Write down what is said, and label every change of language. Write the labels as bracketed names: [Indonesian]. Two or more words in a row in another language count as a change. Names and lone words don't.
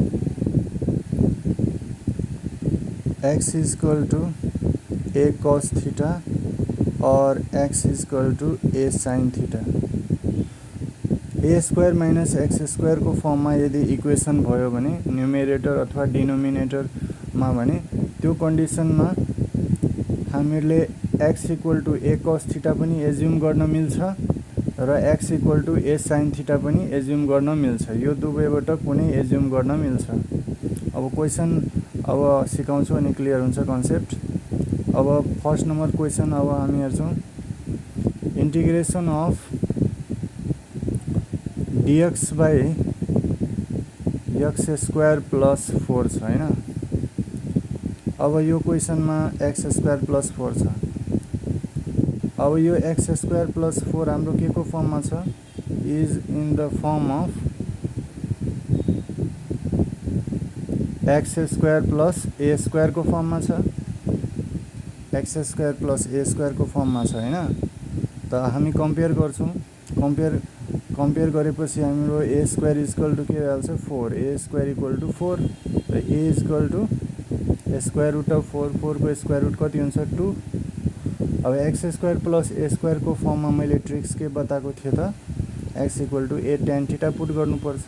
[English] x is equal to a cos theta or x is equal to a sin theta। a square minus x square [Nepali] को फर्म में यदि इक्वेशन भयो भने न्यूमेरेटर अथवा डिनोमिनेटर में भने त्यो कन्डिसन में हामीले [English] x equal to a cos theta [Nepali] पनि एज्युम गर्न मिल्छ र [English] x equal to a sin theta [Nepali] पनि एज्युम गर्न मिल्छ। यो दुवैबाट कुनै एज्युम गर्न मिल्छ। अब क्वेशन अब सिकाउँछु अनि क्लियर हुन्छ कन्सेप्ट। अब [English] first number question [Nepali] अब हामी हेर्छौं, [English] integration of dx by x square plus 4 [Nepali] छ हैन। अब यो क्वेशन में [English] x square plus 4 [Nepali] छ। अब यो [English] x square plus 4 [Nepali] हाम्रो के को फर्म में छ, [English] is in the form of x square plus a square [Nepali] को फर्म में छ, [English] x square plus a square [Nepali] को फर्म में छ हैन। त हामी कम्पेयर गर्छौं, कम्पेयर गरेपछि हाम्रो [English] a square equal to [Nepali] के भइहाल्छ 4, [English] a square equal to 4 [Nepali] र [English] a equal to square root of 4 [Nepali] को [English] square root [Nepali] कति हुन्छ 2। अब [English] x square plus a square [Nepali] को फर्म में मैले ट्रिक्स के बताएको थिएँ त, [English] x equal to a tan theta [Nepali] पुट गर्नुपर्छ।